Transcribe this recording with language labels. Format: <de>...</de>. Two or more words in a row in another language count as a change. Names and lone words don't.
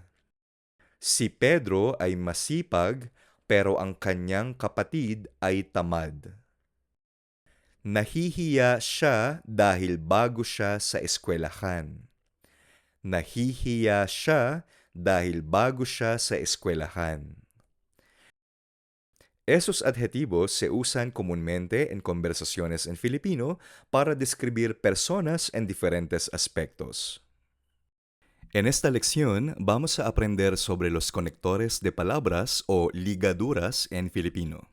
<tl>Si Pedro ay masipag, pero ang kanyang kapatid ay tamad. Nahihiya siya dahil bago siya sa eskwelahan. Nahihiya siya dahil bago siya sa eskwelahan.</tl> <es>Esos adjetivos se usan comúnmente en conversaciones en Filipino para describir personas en diferentes aspectos. En esta lección vamos a aprender sobre los conectores de palabras o ligaduras en Filipino.</es>